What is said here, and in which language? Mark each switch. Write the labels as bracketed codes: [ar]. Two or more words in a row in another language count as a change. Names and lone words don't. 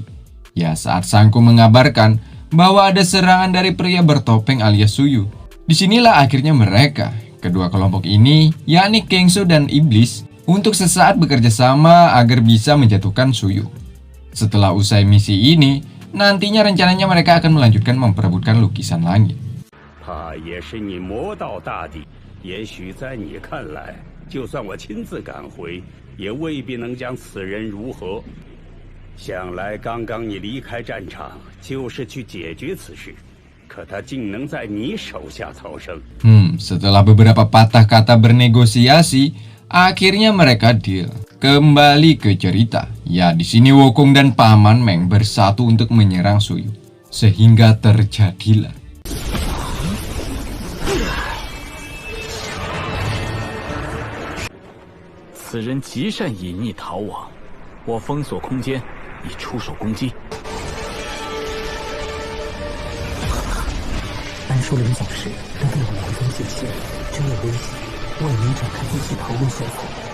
[id] Ya, saat Sangko mengabarkan bahwa ada serangan dari pria bertopeng alias Suyu. Disinilah akhirnya mereka, kedua kelompok ini, yakni Gyeongsu dan Iblis, untuk sesaat bekerja sama agar bisa menjatuhkan Suyu. Setelah usai misi ini, nantinya rencananya mereka akan melanjutkan memperebutkan lukisan langit. [zh] 也未必能将此人如何。想来刚刚你离开战场，就是去解决此事，可他竟能在你手下逃生。 [id] Setelah beberapa patah kata bernegosiasi, akhirnya mereka deal. Kembali ke cerita. Ya, di sini Wukong dan Paman Meng bersatu untuk menyerang Suyu. Sehingga terjadilah [zh] 此人极善隐匿逃亡，我封锁空间，你出手攻击。安叔临走时都给我埋封信息，真有危险，我也能展开自己逃路线索。